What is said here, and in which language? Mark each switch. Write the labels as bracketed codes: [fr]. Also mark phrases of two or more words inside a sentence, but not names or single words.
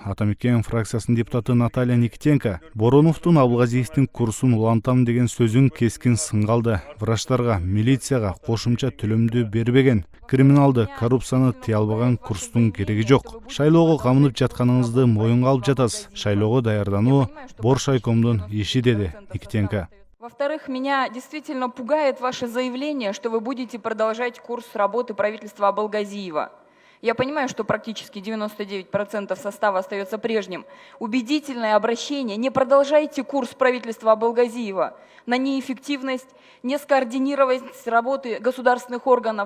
[ky] Атамекен фракциясынын депутаты Наталья Никитенко Бороновдун Абылгазиевдин курсун улантам деген сөзүн кескин сынга алды. Врачтарга, милицияга кошумча төлөмдү бербеген, криминалды, коррупцияны тыя албаган курстун кереги жок. Шайлоого камынып жатканыңызды моюнга алып жатасыз. Шайлоого даярдануу Боршайкомдун иши, деди Никитенко. [ru] Во-вторых, меня действительно пугает ваше заявление, что вы будете продолжать курс работы правительства Абылгазиева. Я понимаю, что практически 99% состава остается прежним. Убедительное обращение: не продолжайте курс правительства Абылгазиева на неэффективность, нескоординированность работы государственных органов.